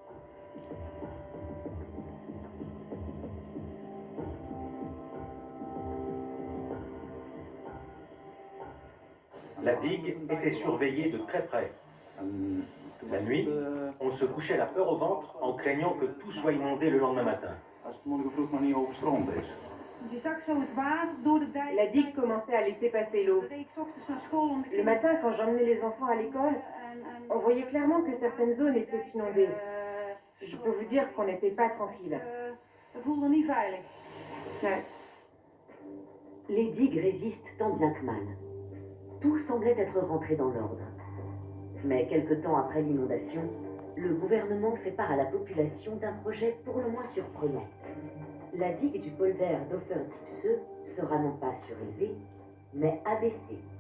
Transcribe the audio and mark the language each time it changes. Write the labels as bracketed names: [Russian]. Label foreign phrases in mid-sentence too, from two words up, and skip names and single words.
[French] La digue était surveillée de très près. La nuit, on se couchait la peur au ventre en craignant que tout soit inondé le lendemain matin. [Dutch] Dus je zag zo het water door de dijk. [French] La digue commençait à laisser passer l'eau. [Dutch] Ze reed 's ochtends naar school om de [French] Le matin, quand j'emmenais les enfants à l'école, on voyait clairement que certaines zones étaient inondées. Je peux vous dire qu'on n'était pas tranquille. [Dutch] We voelden niet veilig. [French] Ouais. Les digues résistent tant bien que mal. Tout semblait être rentré dans l'ordre. Mais quelque temps après l'inondation, le gouvernement fait part à la population d'un projet pour le moins surprenant. La digue du polder d'Offer-Dipse sera non pas surélevée, mais abaissée.